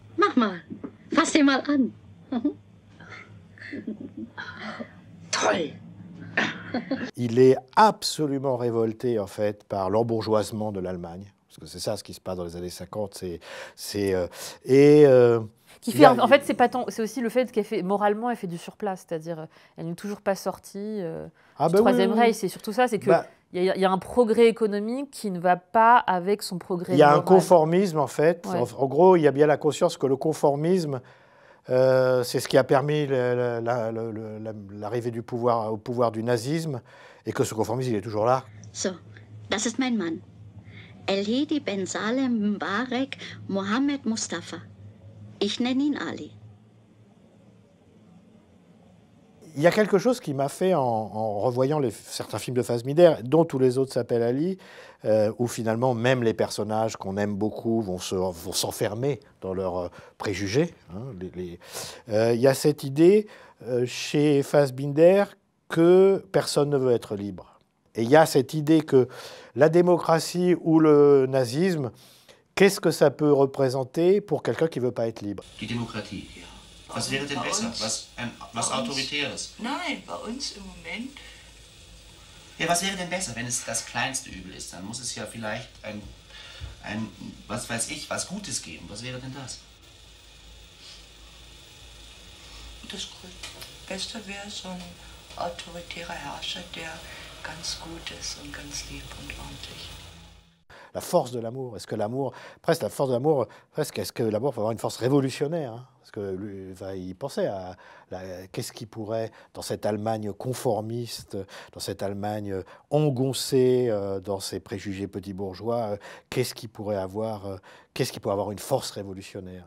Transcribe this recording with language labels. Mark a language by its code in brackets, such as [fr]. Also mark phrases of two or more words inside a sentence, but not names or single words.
[de] mach mal. Fass den mal an. Toll. [fr] Il est absolument révolté, en fait, par l'embourgeoisement de l'Allemagne. Parce que c'est ça ce qui se passe dans les années 50. Qui fait, en fait, c'est aussi le fait qu'elle fait, moralement, elle fait du surplace. C'est-à-dire, elle n'est toujours pas sortie du Troisième Reich. C'est surtout ça, c'est qu'il y a un progrès économique qui ne va pas avec son progrès moral. Il y a un conformisme, en fait. Ouais. En gros, il y a bien la conscience que le conformisme, c'est ce qui a permis l'arrivée au pouvoir du nazisme, et que ce conformisme, il est toujours là. [de] So, das ist mein Mann. Elhedi Ben Salem Mbarek Mohammed Mustafa. Ich nenne ihn Ali. [fr] Il y a quelque chose qui m'a fait, en revoyant certains films de Fassbinder, dont tous les autres s'appellent Ali, où finalement même les personnages qu'on aime beaucoup vont s'enfermer dans leurs préjugés. Hein, il y a cette idée chez Fassbinder que personne ne veut être libre. Et il y a cette idée que la démocratie ou le nazisme, qu'est-ce que ça peut représenter pour quelqu'un qui ne veut pas être libre? [de] Die Demokratie, ja. Was wäre denn besser? Was Autoritäres? Nein, bei uns im Moment. Ja, was wäre denn besser, wenn es das kleinste Übel ist? Dann muss es ja vielleicht ein was weiß ich, was Gutes geben. Was wäre denn das? Das Beste wäre so ein autoritärer Herrscher, der ganz gut ist und ganz lieb und ordentlich. [fr] La force de l'amour, est-ce que l'amour, presque la force de l'amour, presque est-ce que l'amour peut avoir une force révolutionnaire, hein? Parce que lui, il pensait à qu'est-ce qui pourrait, dans cette Allemagne conformiste, dans cette Allemagne engoncée dans ses préjugés petits bourgeois, qu'est-ce qui pourrait avoir une force révolutionnaire?